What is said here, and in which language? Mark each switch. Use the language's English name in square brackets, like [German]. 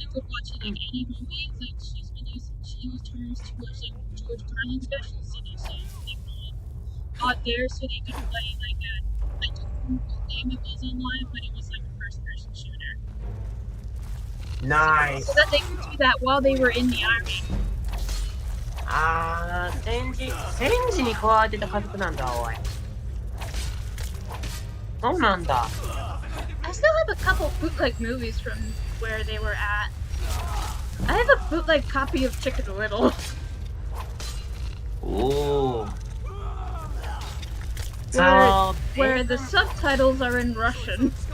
[English] She would watch like any movies, like she used hers to watch like George Carlin specials, so they got there so they could play like a game it was online, but it was like a first-person shooter. Nice. So that they could do that while they were in the army. [Japanese] あー、戦時に加わってた家族なんだ、おい。そうなんだ。 [English] I still have a couple bootleg movies from where they were at. I have a bootleg copy of Chicken Little. おー。 Where the subtitles are in Russian.